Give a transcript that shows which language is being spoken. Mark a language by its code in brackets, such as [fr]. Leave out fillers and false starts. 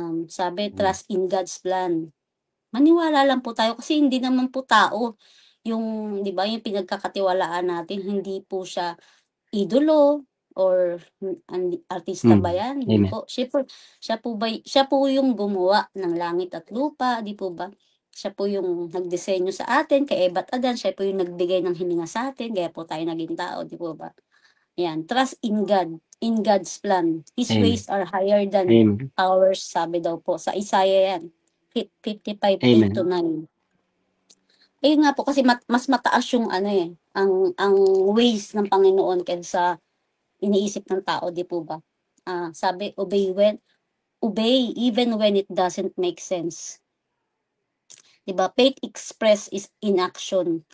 [tl] Sabi, [en] trust in God's plan. [tl] Maniwala lang po tayo kasi hindi naman po tao yung, di ba, yung pinagkakatiwalaan natin, hindi po siya idolo or artista ba yan? Hindi po. Siya po yung gumawa ng langit at lupa, di po ba? Siya po yung nagdisenyo sa atin, kay Eva't Adan, siya po yung nagbigay ng hininga sa atin, kaya po tayo naging tao, di po ba? Yan, [en] trust in God, in God's plan. His Amen. ways are higher than Amen. ours, [tl] sabi daw po sa Isaiah yan, 55:8 to Amen. 9. Ayun nga po kasi mas mataas yung ano eh, ang ways ng Panginoon kaysa iniisip ng tao, di po ba? Sabi, [en] obey even when it doesn't make sense. [tl] 'Di ba? [en] Faith express is in action.